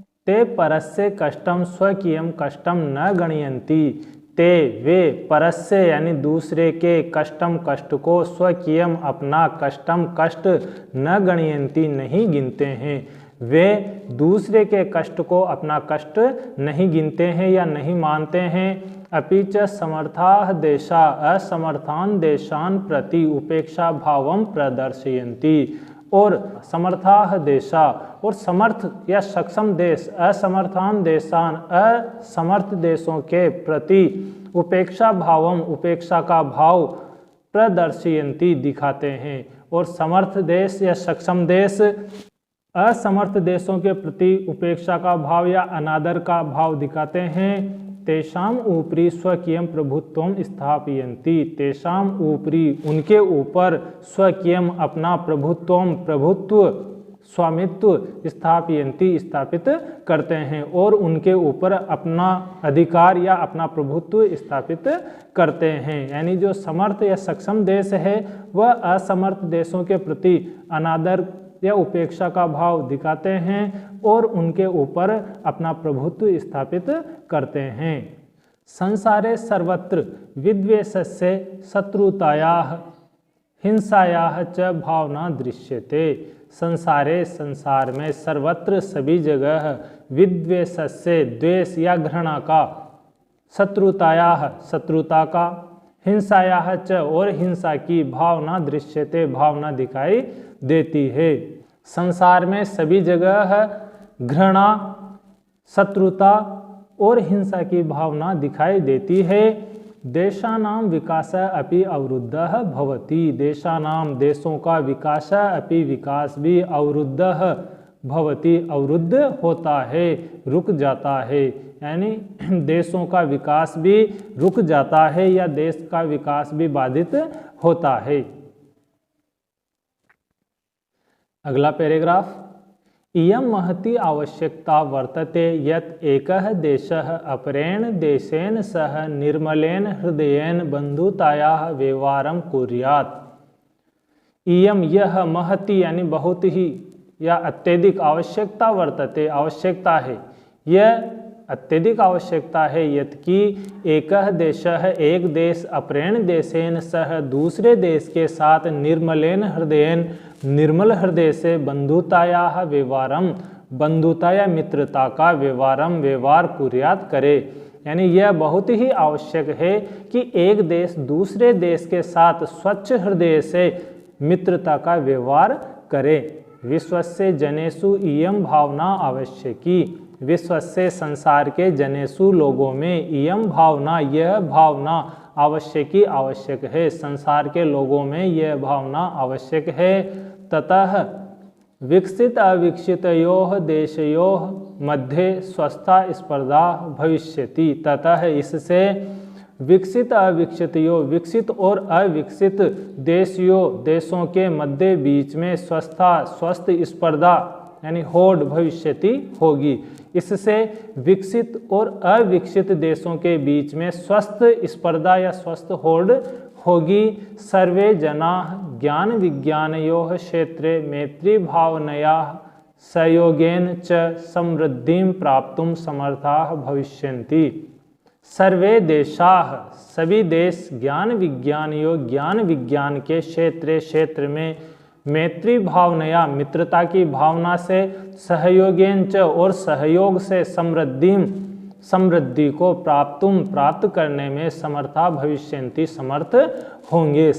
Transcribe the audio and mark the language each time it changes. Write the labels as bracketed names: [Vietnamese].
[Sanskrit] ते परस्य कष्टम स्वकीयम कष्टम न गणयन्ति, ते [Hindi] वे, [Sanskrit] परस्य [Hindi] यानी दूसरे के, [Sanskrit] कष्टम [Hindi] कष्ट को, [Sanskrit] स्वकीयम [Hindi] अपना, [Sanskrit] कष्टम [Hindi] कष्ट, [Sanskrit] न गणयन्ति [Hindi] नहीं गिनते हैं। वे दूसरे के कष्ट को अपना कष्ट नहीं गिनते हैं या नहीं मानते हैं। [Sanskrit] अपि च समर्थाः देशा असमर्थान देशान प्रति उपेक्षा भावम प्रदर्शयन्ति। [Hindi] और [Sanskrit] समर्थाः देशा, [Hindi] और समर्थ या सक्षम देश, [Sanskrit] असमर्थान देशान [Hindi] असमर्थ देशों के प्रति [Sanskrit] उपेक्षा भावम, [Hindi] उपेक्षा का भाव, [Sanskrit] प्रदर्शयन्ति [Hindi] दिखाते हैं। और समर्थ देश या सक्षम देश असमर्थ देशों के प्रति उपेक्षा का भाव या अनादर का भाव दिखाते हैं। [Sanskrit] तेषाम ऊपरी स्वकीयम प्रभुत्वम स्थापयन्ति, [Hindi] तेषाम ऊपरी उनके ऊपर, स्वकीयम अपना, प्रभुत्वम प्रभुत्व, स्वामित्व, स्थापयन्ति स्थापित करते हैं और उनके ऊपर अपना अधिकार या अपना प्रभुत्व स्थापित करते हैं। यानी जो समर्थ या सक्षम देश है वह असमर्थ देशों के प्रति अनादर या उपेक्षा का भाव दिखाते हैं और उनके ऊपर अपना प्रभुत्व स्थापित करते हैं। [Sanskrit] संसारे सर्वत्र विद्वेषस्य शत्रुतायाः हिंसायाः च भावना दृश्यते। संसारे, [Hindi] संसार में, [Sanskrit] सर्वत्र [Hindi] सभी जगह, [Sanskrit] विद्वेषस्य [Hindi] द्वेष या घृणा का, [Sanskrit] शत्रुतायाः [Hindi] शत्रुता का, [Sanskrit] हिंसायाः च [Hindi] और हिंसा की, [Sanskrit] भावना दृश्यते [Hindi] भावना दिखाई देती है। संसार में सभी जगह घृणा, शत्रुता और हिंसा की भावना दिखाई देती है। [Sanskrit] देशानाम विकासः अपि अवरुद्धः भवति, [Hindi] देशानाम देशों का, विकासः अपि विकास भी, अवरुद्धः भवति अवरुद्ध होता है, रुक जाता है। यानी देशों का विकास भी रुक जाता है या देश का विकास भी बाधित होता है। अगला पैराग्राफ, [Sanskrit] इयं महती आवश्यकता वर्तते यत् एकः देशः अपरेण देशेन सह निर्मलेन हृदयेन बंधुतायाः व्यवहारं कुर्यात्। इयं [Hindi] यह, [Sanskrit] महती [Hindi] यानी बहुत ही या अत्यधिक, [Sanskrit] आवश्यकता वर्तते [Hindi] आवश्यकता है, यह अत्यधिक आवश्यकता है। [Sanskrit] यत्कि एकः देशः [Hindi] एक देश [Sanskrit] अपरेण देशेन सह [Hindi] दूसरे देश के साथ [Sanskrit] निर्मलेन हृदयेन [Hindi] निर्मल हृदय से [Sanskrit] बंधुतायाः व्यवहारम [Hindi] बंधुता या मित्रता का व्यवहार [Sanskrit] कुर्यात [Hindi] करे। यानी यह बहुत ही आवश्यक है कि एक देश दूसरे देश के साथ स्वच्छ हृदय से मित्रता का व्यवहार करे। [Sanskrit] विश्वस्य जनेषु इयं भावना आवश्यकी। विश्वस्य [Hindi] संसार के [Sanskrit] जनेषु [Hindi] लोगों में [Sanskrit] इयं भावना [Hindi] यह भावना [Sanskrit] आवश्यकी [Hindi] आवश्यक है। संसार के लोगों में यह भावना आवश्यक है। [Sanskrit] ततः विकसित अविकसितयोः देशयोः मध्ये स्वस्था स्पर्धा भविष्यति। ततः [Hindi] इससे विकसित [Sanskrit] अविकसितयोः [Hindi] विकसित और अविकसित देशों के मध्य बीच में स्वस्थ स्पर्धा यानी होड़ [Sanskrit] भविष्यति [Hindi] होगी। इससे विकसित और अविकसित देशों के बीच में स्वस्थ स्पर्धा या स्वस्थ होड़ होगी। [Sanskrit] सर्वे जनाः ज्ञान विज्ञानयोः क्षेत्रे मैत्री भावनया सहयोगेन च समृद्धिं प्राप्तुं समर्थाः भविष्यन्ति। सर्वे देशाः [Hindi] सभी देश ज्ञान विज्ञान के क्षेत्र में [Sanskrit] मैत्री भावनया [Hindi] मित्रता की भावना से [Sanskrit] सहयोगेन च [Hindi] और सहयोग से समृद्धि को प्राप्त करने में [Sanskrit] समर्था भविष्यन्ति [Hindi] समर्थ होंगे।